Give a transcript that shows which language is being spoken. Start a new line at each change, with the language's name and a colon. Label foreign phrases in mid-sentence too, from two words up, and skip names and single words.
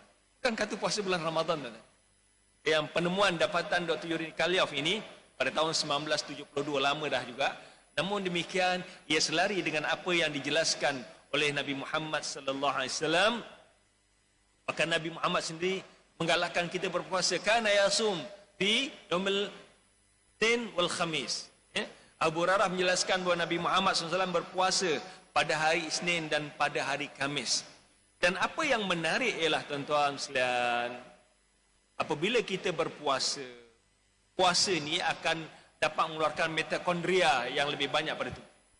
Malay: Kan kata puasa bulan Ramadan. Yang penemuan dapatan Dr. Yuri Nikolaev ini pada tahun 1972, lama dah juga. Namun demikian, ia selari dengan apa yang dijelaskan oleh Nabi Muhammad sallallahu alaihi wasallam. Maka Nabi Muhammad sendiri menggalakkan kita berpuasa,
Arabic: kana yasum fi yaumil Itsnin wal Khamis.
Malay: Abu Hurairah menjelaskan bahawa Nabi Muhammad SAW berpuasa pada hari Isnin dan pada hari Khamis. Dan apa yang menarik ialah tuan-tuan sekalian, apabila kita berpuasa, puasa ni akan dapat mengeluarkan mitokondria yang lebih banyak pada tubuh.